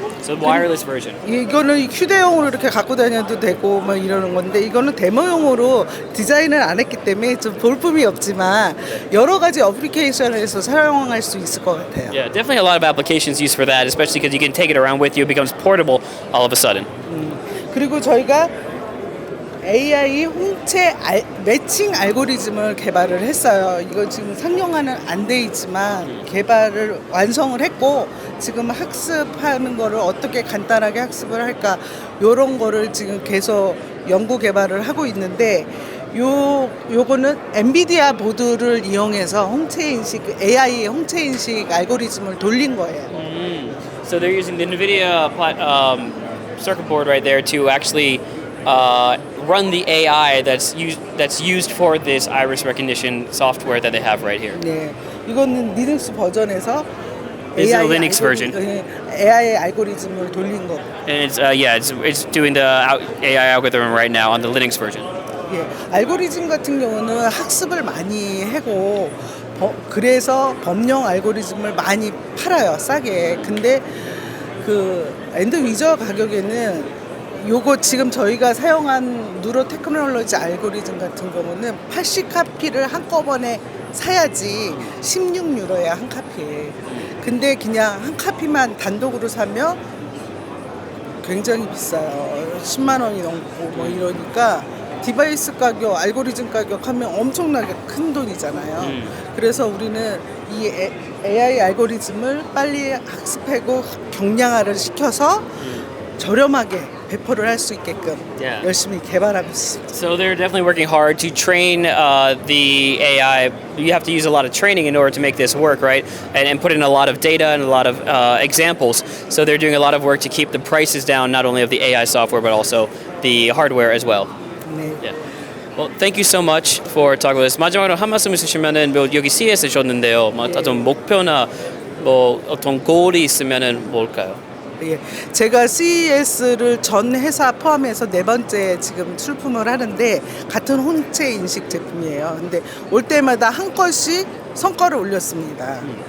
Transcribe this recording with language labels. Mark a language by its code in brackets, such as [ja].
[en] So wireless version. [ko] 이거는 휴대용으로 이렇게 갖고 다녀도 되고 막 이러는 건데 이거는 데모용으로 디자인을 안 했기 때문에 좀 볼품이 없지만 여러 가지 어플리케이션에서 사용할 수 있을 것 같아요. [en] Yeah, definitely a lot of applications used for that, especially because you can take it around with you. It becomes portable all of a sudden. [ko] 그리고 저희가 AI 홍채 매칭 알고리즘을 개발을 했어요. 이거 지금 상용화는 안 돼 있지만 개발을 완성을 했고 지금 학습하는 거를 어떻게 간단하게 학습을 할까 요런 거를 지금 계속 연구 개발을 하고 있는데 요거는 엔비디아 보드를 이용해서 홍채인식 AI 홍채인식 알고리즘을 돌린 거예요. [en] So they're using the NVIDIA circuit board right there to actually run the AI that's used for this iris recognition software that they have right here. [ko] 네, 이거는 리눅스 버전에서 [en] This is a Linux version. [ko] AI 알고리즘을 돌린 거. [en] And it's doing the AI algorithm right now on the Linux version. [ko] 예, 알고리즘 같은 경우는 학습을 많이 하고 그래서 범용 알고리즘을 많이 팔아요, 싸게. 근데 그 엔드 유저 가격에는 요거 지금 저희가 사용한 누로 테크놀로지 알고리즘 같은 경우는 80카피를 한꺼번에 사야지 16유로야 한 카피에. 근데 그냥 한 카피만 단독으로 사면 굉장히 비싸요. 10만 원이 넘고 뭐 이러니까 디바이스 가격, 알고리즘 가격 하면 엄청나게 큰 돈이잖아요. 그래서 우리는 이 AI 알고리즘을 빨리 학습하고 경량화를 시켜서 저렴하게 배포를 할 수 있게끔 [en] Yeah. [ko] 열심히 개발하고 있습니다. [en] So they're definitely working hard to train the AI. You have to use a lot of training in order to make this work, right? And put in a lot of data and a lot of examples. So they're doing a lot of work to keep the prices down, not only of the AI software, but also the hardware as well. [ko] 네. [en] Yeah. Well, thank you so much for talking with us. [ko] 마지막으로 한 말씀 있으시면은 뭐 여기 CES 셨는데요. 뭐 어떤 목표나 뭐 어떤 골이 있으면은 뭘까요? 예, 제가 CES를 전 회사 포함해서 4번째 지금 출품을 하는데 같은 홍채인식 제품이에요. 근데 올 때마다 한 건씩 성과를 올렸습니다.